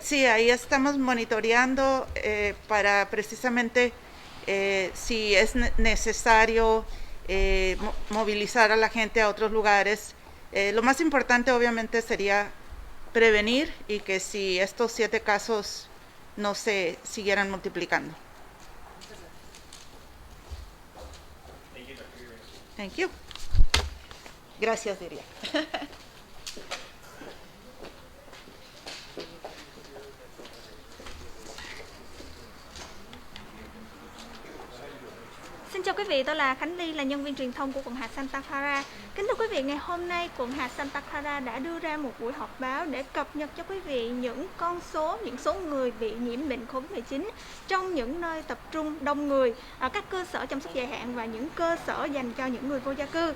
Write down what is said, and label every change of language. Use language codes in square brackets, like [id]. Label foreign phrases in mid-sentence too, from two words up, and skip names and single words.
[es] Sí, ahí estamos monitoreando para precisamente si es necesario movilizar a la gente a otros lugares. Lo más importante obviamente sería prevenir y que si estos 7 casos no se siguieran multiplicando. [en] Thank you. [es] Gracias, diría. [vi] Xin chào quý vị, tôi là Khánh Ly, là nhân viên truyền thông của quận hạt Santa Clara. Kính thưa quý vị, ngày hôm nay quận hạt Santa Clara đã đưa ra một buổi họp báo để cập nhật cho quý vị những số người bị nhiễm bệnh COVID-19 trong những nơi tập trung đông người, ở các cơ sở chăm sóc dài hạn và những cơ sở dành cho những người vô gia cư.